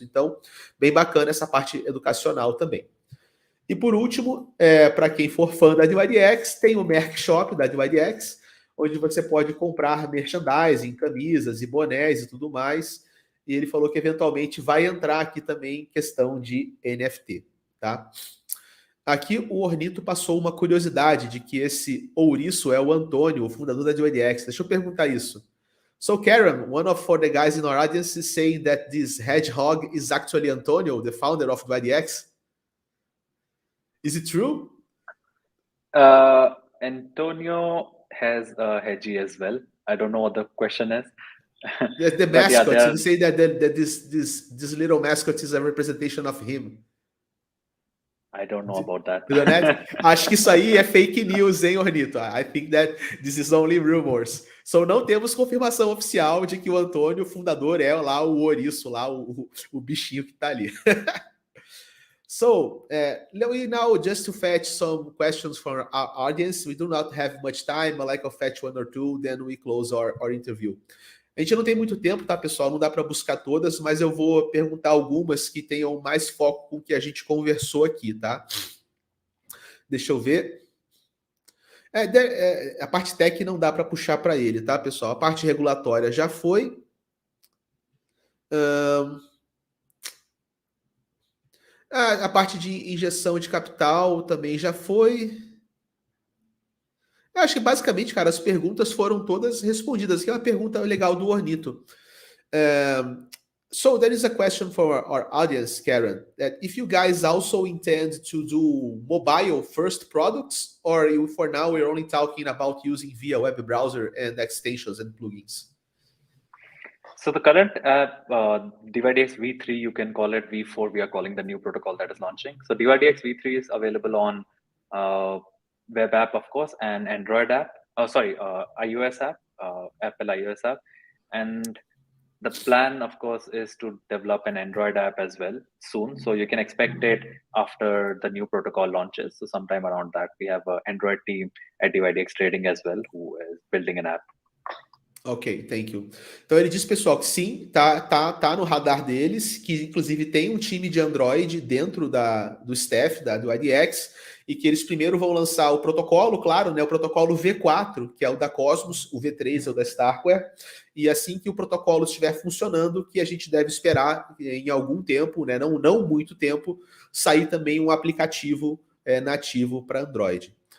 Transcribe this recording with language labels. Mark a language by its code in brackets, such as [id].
[pt] Então, bem bacana essa parte educacional também. E por último, para quem for fã da dYdX, tem o Merc Shop da dYdX, onde você pode comprar merchandising, camisas e bonés e tudo mais. E ele falou que eventualmente vai entrar aqui também questão de NFT, tá? Aqui o Ornito passou uma curiosidade de que esse ouriço é o Antônio, o fundador da dYdX. Deixa eu perguntar isso. [en] So, Karan, one of the guys in our audience is saying that this hedgehog is actually Antonio, the founder of dYdX. Is it true? Antonio has a Hedgie as well. I don't know what the question is. Yes, the mascot. Yeah, you say that this little mascot is a representation of him. I don't know about that. [pt] Acho que isso aí é fake news, hein, Ornito? [en] I think that this is only rumors. [pt] So, não temos confirmação oficial de que o Antônio, o fundador, é lá o ouriço, lá o bichinho que tá ali. [en] So we now just to fetch some questions from our audience. We do not have much time, but like I'll fetch one or two, then we close our interview. [pt] A gente não tem muito tempo, tá, pessoal? Não dá para buscar todas, mas eu vou perguntar algumas que tenham mais foco com o que a gente conversou aqui, tá? Deixa eu ver. A parte tech não dá para puxar para ele, tá, pessoal? A parte regulatória já foi. A parte de injeção de capital também já foi. Eu acho que basicamente, cara, as perguntas foram todas respondidas. Que é uma pergunta legal do Ornito. [en] So there is a question for our audience, Karan, that if you guys also intend to do mobile first products, or for now we're only talking about using via web browser and extensions and plugins? So the current app, dYdX v3, you can call it v4. We are calling the new protocol that is launching. So dYdX v3 is available on web app, of course, and Android app. iOS app, Apple iOS app, and the plan, of course, is to develop an Android app as well soon. So you can expect it after the new protocol launches. So sometime around that, we have an Android team at dYdX Trading as well, who is building an app. Ok, thank you. [pt] Então ele diz, pessoal, que sim, tá no radar deles, que inclusive tem um time de Android dentro do staff do dYdX, e que eles primeiro vão lançar o protocolo, claro, né, o protocolo V4, que é o da Cosmos, o V3 é o da Starkware, e assim que o protocolo estiver funcionando, que a gente deve esperar em algum tempo, né, não muito tempo, sair também um aplicativo nativo para Android.